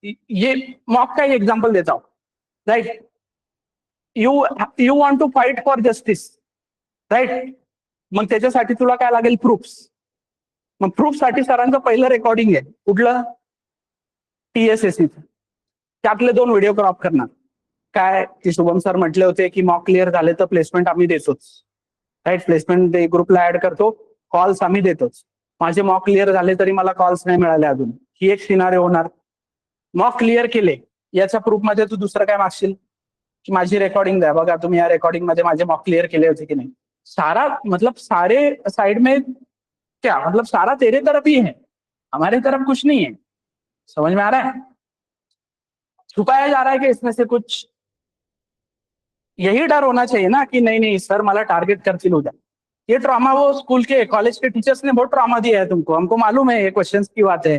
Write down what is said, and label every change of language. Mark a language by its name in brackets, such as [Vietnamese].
[Hindi] ये मॉक का एग्जाम्पल देता हूं, [English] Right. You you want to fight for justice, right. [Marathi] मग त्याच्यासाठी तुला काय लागेल? प्रूफ्स। मग प्रूफ साठी सरांचं पहिलं रेकॉर्डिंग आहे कुठलं? TSSC त्यातले 2 व्हिडिओ क्रॉप करणार। काय की शुभम सर म्हटले होते की मॉक क्लिअर झाले तर प्लेसमेंट आम्ही देतोच, राईट। प्लेसमेंट ग्रुपला ऍड करतो, कॉल्स आम्ही देतोच। माझे मॉक क्लिअर झाले तरी मला कॉल्स नाही मिळाले अजून, ही एक सिनारिओ होणार। मॉक क्लिअर केले याच्या प्रूफ मध्ये तू दुसरं काय मागशील की माझी रेकॉर्डिंग द्या, बघा तुम्ही या रेकॉर्डिंग मध्ये माझे मॉक क्लिअर केले होते की नाही। [Hindi] सारा मतलब सारे साइड में क्या मतलब सारा तेरे तरफ ही है, हमारे तरफ कुछ नहीं है। समझ में आ रहा है? छुपाया जा रहा है कि इसमें से कुछ यही डर होना चाहिए ना कि नहीं नहीं सर [Marathi] मला टार्गेट करतील उद्या. [Hindi] ये ट्रॉमा वो स्कूल के कॉलेज के टीचर्स ने बहुत ट्रॉमा दिया है तुमको, हमको मालूम है ये क्वेश्चंस की बात है.